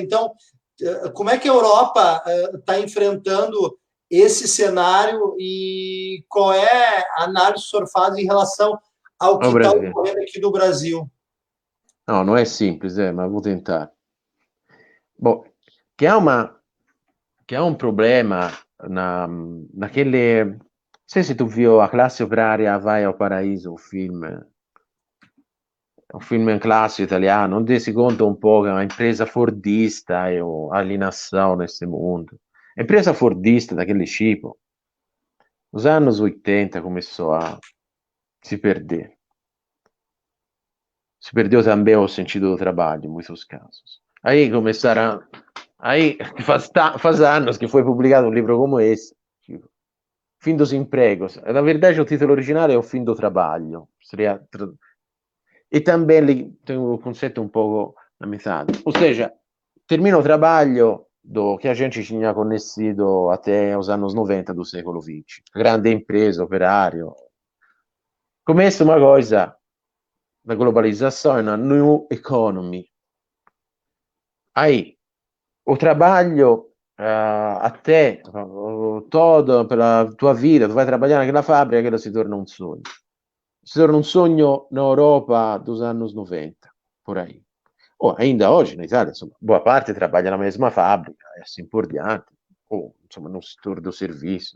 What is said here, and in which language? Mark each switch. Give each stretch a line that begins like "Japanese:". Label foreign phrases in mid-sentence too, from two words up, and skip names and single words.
Portuguese: Então, como é que a Europa está enfrentando esse cenário e qual é a análise que o senhor faz em relação ao que está ocorrendo aqui no Brasil? Não é simples, mas vou tentar. Bom, que há um problema naquele. Não sei se tu viu A Classe Operaria Vai ao Paraíso, o film.
Italian: È un film classico italiano, onde si conta un po' che è un'impresa fordista
Portuguese: e alienação nesse mundo. A empresa fordista daquele tipo, nos anos 80 começou a se perder. Se perdeu também o sentido do trabalho, em muitos casos. Aí começaram. Aí faz anos que foi publicado um livro como esse, tipo, Fim dos Empregos. Na verdade, o título
Italian: originale è
Portuguese: O Fim do Trabalho. Seria. E também tem o conceito um pouco na metade. Ou seja, termina o trabalho que a gente tinha conhecido até os anos 90 do século XX. Grande empresa, operário. Começa uma coisa da globalização, na
English: new economy.
Portuguese: Aí, o trabalho até todo pela tua vida, tu vai trabalhar naquela fábrica, aquilo se torna um sonho. Se torna um sonho na Europa dos anos 90, por aí. Ainda hoje, na Itália, insomma, boa parte trabalha na mesma fábrica, e assim por diante, ou insomma, no setor do serviço.